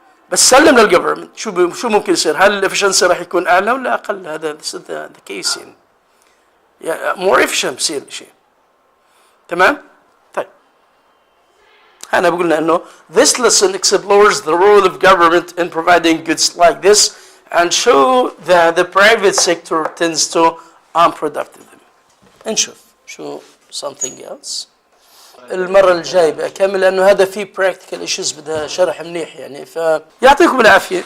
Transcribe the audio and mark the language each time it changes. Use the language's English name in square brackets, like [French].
[Arabic] بس سلم للجفرمنت، شو ممكن يصير؟ هل الافشنسي راح يكون اعلى ولا اقل؟ هذا ذا كيس يعني مور افشنت بصير شيء. تمام؟ طيب أنا بقولنا إنه [English] this lesson explores the role of government in providing goods like this and show that the private sector tends to unproductive. [Arabic] نشوف شو [English] something else [Arabic] المرة الجاية بأكمل، لأنه هذا فيه [English] practical issues [Arabic] بدها شرح منيح يعني. فيعطيكم العافية.